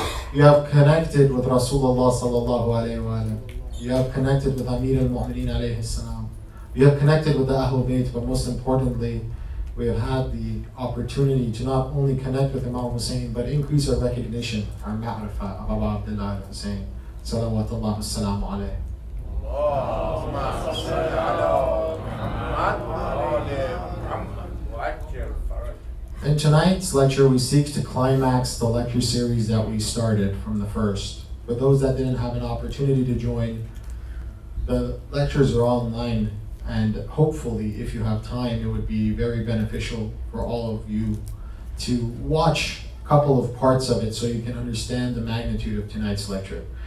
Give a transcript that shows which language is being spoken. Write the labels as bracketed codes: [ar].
[en] You have connected with Rasulullah sallallahu alayhi wa sallam. You have connected with Amir al-Mu'mineen alayhi salam. You have connected with the Ahlul Bayt, but most importantly, we have had the opportunity to not only connect with Imam Hussein, but increase our recognition, our ma'rifah of Abu Abdullah al-Hussein. Salawatullah wassalamu alayhi. [ar] اللهم صل على محمد وآل محمد وعجل فرجهم. [en] In tonight's lecture, we seek to climax the lecture series that we started from the first. For those that didn't have an opportunity to join, the lectures are online, and hopefully, if you have time, it would be very beneficial for all of you to watch a couple of parts of it so you can understand the magnitude of tonight's lecture.